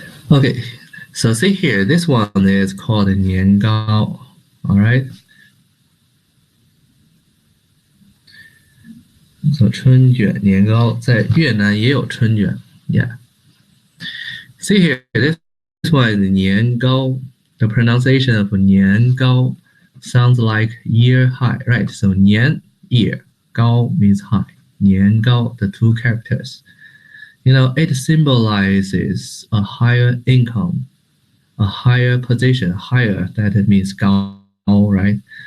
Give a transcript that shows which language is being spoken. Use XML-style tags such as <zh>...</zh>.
<en>Okay, so see here, this one is called 年糕, all right?</en> <zh>So 春卷年糕在越南也有春卷 yeah.</zh> <en>See here, this one is 年糕. The pronunciation of 年糕 sounds like year high, right? So 年 year, 高 means high. 年糕, the two characters. You know, it symbolizes a higher income, a higher position, higher, that it means 高, right?</en>